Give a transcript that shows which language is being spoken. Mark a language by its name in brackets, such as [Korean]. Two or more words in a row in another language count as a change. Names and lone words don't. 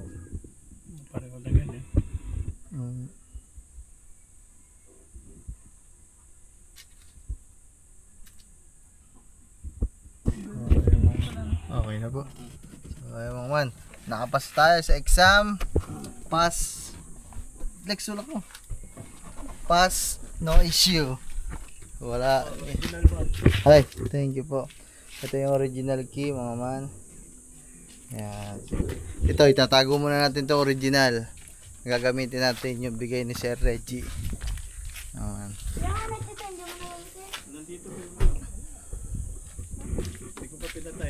[Filipino] Pareho na ganyan. Mm. Okay na po. So, ayun man. Nakapas tayo sa exam. Pass. Lex, sulak mo. Pass, no issue. Wala. Ay, [English] thank you po. [Filipino] Ito yung original key, mga man. Yan. Ito, itatago muna natin itong original. Gagamitin natin yung bigay ni Sir Reggie. Ayan. Nandito ko. Hindi ko pa pinatay.